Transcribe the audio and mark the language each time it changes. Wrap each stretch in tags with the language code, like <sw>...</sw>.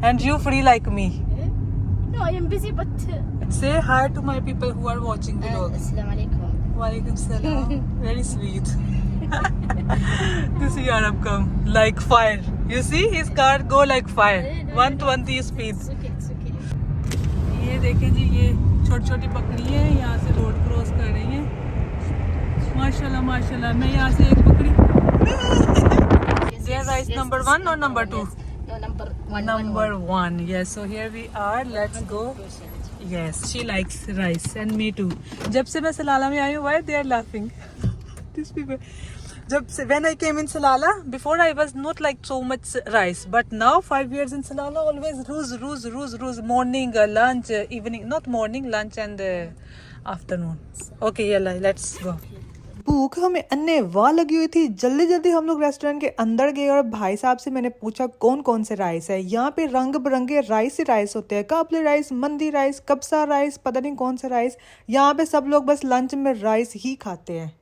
<en>And you free like me. No, I am busy, but. Say hi to my people who are watching vlog.</en> <ar>Assalamu alaikum. Walaikum salam.</ar> <en>Very sweet. This Arab come like fire. You see his car go like fire. 120 speed. It's okay, it's okay.</en> <hi>ये देखें जी, ये छोटी छोटी बकरी है, यहाँ से road cross कर रही है। माशाल्लाह माशाल्लाह। मैं यहाँ से एक बकरी।</hi> <en>They are rice number 1 or number 2? No, number 1. Number 1. Yes. So here we are. Let's go. Yes, she likes rice and me too.</en> <hi>जब से मैं सलाला में आई हूँ,</hi> <en>why they are laughing? These people.</en> <hi>जब से</hi> <en>when I came in Salalah, before I was not like so much rice, but now 5 years in Salalah, always ruz, morning, lunch, evening, not morning, lunch and afternoon. Okay, yalla, let's go.</en> <hi>भूख हमें अन्य वाह लगी हुई थी। जल्दी जल्दी हम लोग रेस्टोरेंट के अंदर गए और भाई साहब से मैंने पूछा कौन कौन से राइस है। यहाँ पे रंग बिरंगे राइस ही राइस होते हैं, काबली राइस, मंदी राइस, कब्सा राइस, पता नहीं कौन सा राइस। यहाँ पे सब लोग बस लंच में राइस ही खाते हैं।</hi>